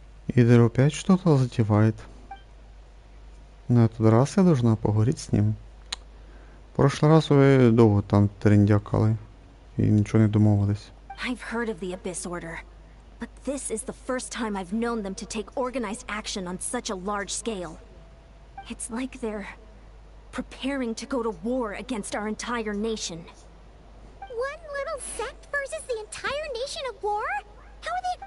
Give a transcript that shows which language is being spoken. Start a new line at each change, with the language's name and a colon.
Russian: Хидер опять что-то затевает. На этот раз я должна поговорить с ним.
Ukrainian: В прошлый раз ви довго там трендякали і нічого не домовились.
English: I've heard of the Abyss Order, but this is the first time I've known them to take organized action on such a large scale. It's like they're preparing to go to war against our entire nation. One little sect versus the entire nation of war? How are they?